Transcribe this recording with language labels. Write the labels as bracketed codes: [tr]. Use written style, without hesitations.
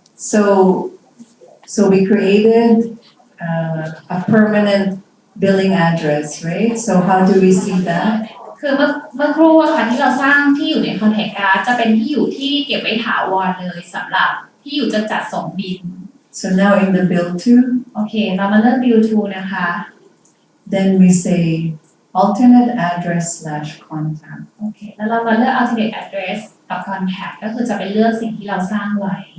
[en] So we created a permanent billing address, right? So how do we see that? [th] คือเมื่อครู่อะค่ะที่เราสร้างที่อยู่ใน contact card จะเป็นที่อยู่ที่เก็บไว้ถาวรเลยสำหรับที่อยู่จะจัดส่งบิน [en] So now in the bill to, [th] โอเค เรามาเลือก bill to นะคะ [en] then we say alternate address / contact. [th] โอเค แล้วเรามาเลือก alternate address กับ contact ก็คือจะไปเลือกสิ่งที่เราสร้างไว้